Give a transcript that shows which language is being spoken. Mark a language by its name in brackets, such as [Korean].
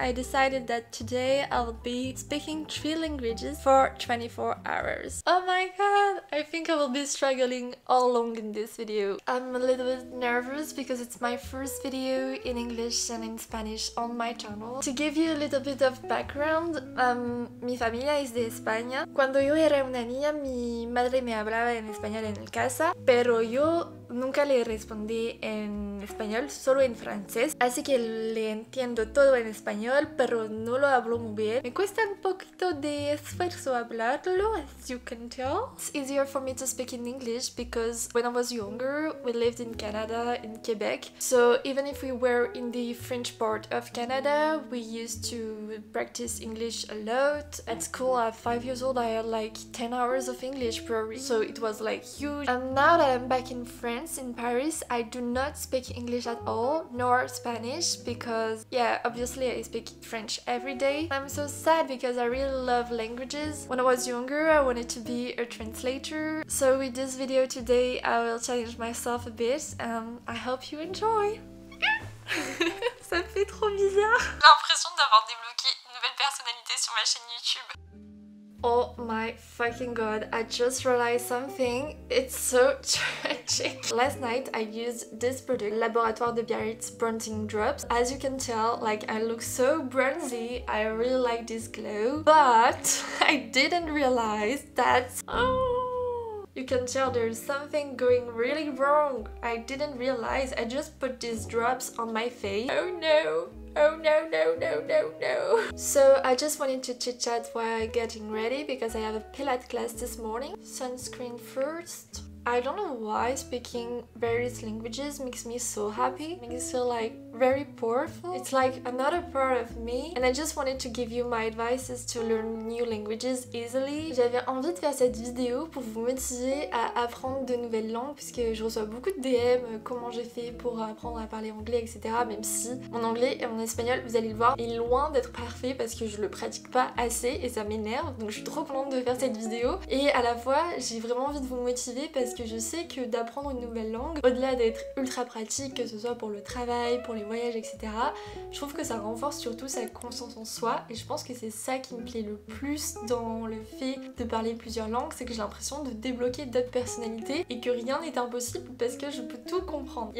[English] I decided that today I'll be speaking 3 languages for 24 hours. Oh my god, I think I will be struggling all along in this video. I'm a little bit nervous because it's my first video in English and in Spanish on my channel. To give you a little bit of background, [Spanish] mi familia es de España. Cuando yo era una niña, mi madre me hablaba en español en casa, pero yo nunca le respondí en español, solo en francés, así que le entiendo todo en español, pero no lo hablo muy bien. Me cuesta un poquito de esfuerzo hablarlo, [English] as you can tell. It's easier for me to speak in English because when I was younger, we lived in Canada, in Quebec, so even if we were in the French part of Canada, we used to practice English a lot. At school at 5 years old, I had like 10 hours of English per week, so it was like huge. And now that I'm back in France, in Paris, I do not speak English at all, nor Spanish, because yeah, obviously I speak French every day. I'm so sad because I really love languages. When I was younger, I wanted to be a translator. So with this video today, I will challenge myself a bit and I hope you enjoy. [French] Ça me fait trop bizarre. J'ai l'impression d'avoir débloqué une nouvelle personnalité sur ma chaîne YouTube. [English] Oh my fucking god, I just realized something. It's so tragic. Last night I used this product, Laboratoire de Biarritz Bronzing Drops. As you can tell, like I look so bronzy. I really like this glow. But I didn't realize that... You can tell there's something going really wrong. I didn't realize. I just put these drops on my face. Oh no. Oh no, no, no, no, no. So I just wanted to chit chat while getting ready because I have a Pilates class this morning. Sunscreen first. I don't know why speaking various languages makes me so happy. Makes me feel like very powerful. It's like another part of me. And I just wanted to give you my advices to learn new languages easily. [French] J'avais envie de faire cette vidéo pour vous motiver à apprendre de nouvelles langues puisque je reçois beaucoup de DM, comment j'ai fait pour apprendre à parler anglais, etc. Même si mon anglais et mon espagnol, vous allez le voir, est loin d'être parfait parce que je le pratique pas assez et ça m'énerve. Donc je suis trop contente de faire cette vidéo. Et à la fois, j'ai vraiment envie de vous motiver parce que je sais que d'apprendre une nouvelle langue, au-delà d'être ultra pratique, que ce soit pour le travail, pour les voyages, etc., je trouve que ça renforce surtout sa confiance en soi et je pense que c'est ça qui me plaît le plus dans le fait de parler plusieurs langues, c'est que j'ai l'impression de débloquer d'autres personnalités et que rien n'est impossible parce que je peux tout comprendre.